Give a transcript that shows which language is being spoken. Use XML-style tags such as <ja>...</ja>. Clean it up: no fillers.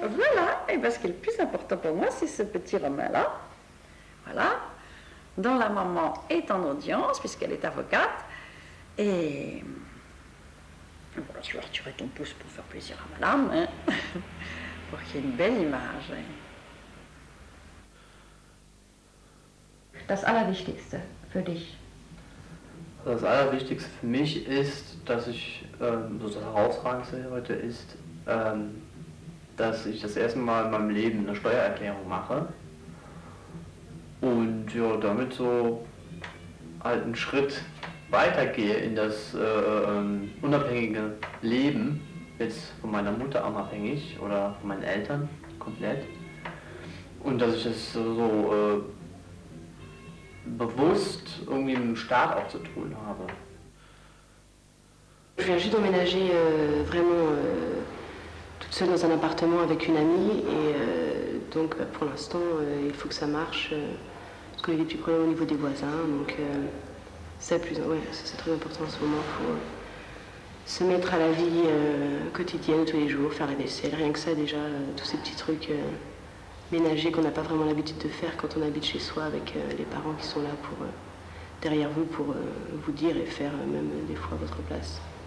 <fr>Voilà, et bien ce qui est le plus important pour moi, c'est ce petit Romain-là. Voilà, dont la maman est en audience, puisqu'elle est avocate. Et... Voilà, tu vas retirer ton pouce pour faire plaisir à madame, hein? Pour qu'il y ait une belle image. Hein?</fr> <de>Das Allerwichtigste für dich? Das Allerwichtigste für mich ist, dass ich, so das Herausragendste heute ist, dass ich das erste Mal in meinem Leben eine Steuererklärung mache und ja, damit so halt einen Schritt weitergehe in das unabhängige Leben, jetzt von meiner Mutter unabhängig oder von meinen Eltern komplett, und dass ich das so bewusst irgendwie mit dem Staat auch zu tun habe.</de> <fr>Je viens juste d'emménager vraiment toute seule dans un appartement avec une amie, et donc pour l'instant il faut que ça marche parce qu'il y a des petits problèmes au niveau des voisins, donc c'est très important en ce moment. Il faut se mettre à la vie quotidienne tous les jours, faire la vaisselle, rien que ça déjà, tous ces petits trucs ménagers qu'on n'a pas vraiment l'habitude de faire quand on habite chez soi avec les parents qui sont là derrière vous pour vous dire et faire même des fois à votre place.</fr>